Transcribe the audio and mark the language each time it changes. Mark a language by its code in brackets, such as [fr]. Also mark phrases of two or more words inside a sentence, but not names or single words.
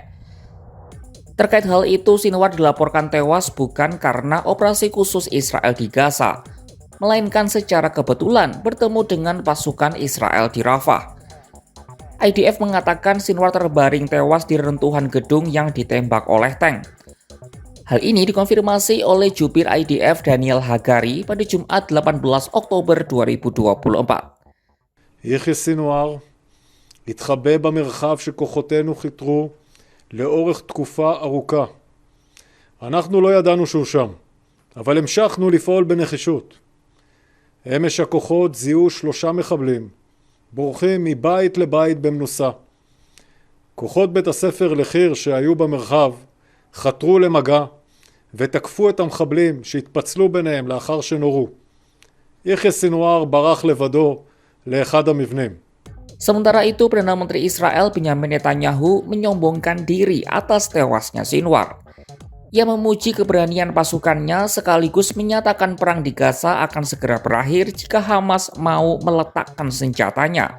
[id] Terkait hal itu, Sinwar dilaporkan tewas bukan karena operasi khusus Israel di Gaza, melainkan secara kebetulan bertemu dengan pasukan Israel di Rafah. IDF mengatakan Sinwar terbaring tewas di reruntuhan gedung yang ditembak oleh tank. Hal ini dikonfirmasi oleh jubir IDF Daniel Hagari pada Jumat 18 Oktober 2024. [he] יחיא סינואר התחבא במרחב שכוחותינו חיתרו לאורך תקופה ארוכה. אנחנו לא ידענו שהוא שם, אבל המשכנו לפעול בנחישות. אמש הכוחות זיהו 3 מחבלים, בורחים מבית לבית במנוסה. כוחות בית הספר לחיר שהיו במרחב חתרו למגע ותקפו את המחבלים שהתפצלו ביניהם לאחר שנורו. יחיא סינואר ברח לבדו לאחד המבנים. [id] Sementara itu, Perdana Menteri Israel Benyamin Netanyahu menyombongkan diri atas tewasnya Sinwar. Ia memuji keberanian pasukannya sekaligus menyatakan perang di Gaza akan segera berakhir jika Hamas mau meletakkan senjatanya.